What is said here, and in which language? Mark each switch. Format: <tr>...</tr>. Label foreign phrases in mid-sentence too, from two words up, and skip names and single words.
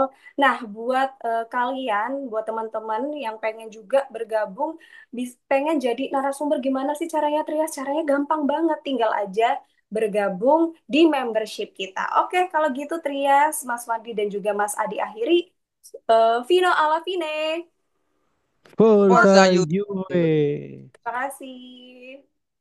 <id>Nah, buat kalian, buat teman-teman yang pengen juga bergabung, pengen jadi narasumber gimana sih caranya Trias? Caranya gampang banget, tinggal aja bergabung di membership kita. Oke, kalau gitu Trias, Mas Wandi dan juga Mas Adi akhiri.</id> <it>Vino alla fine. Forza Forza you. Juve.</it> <id>Terima kasih.</id>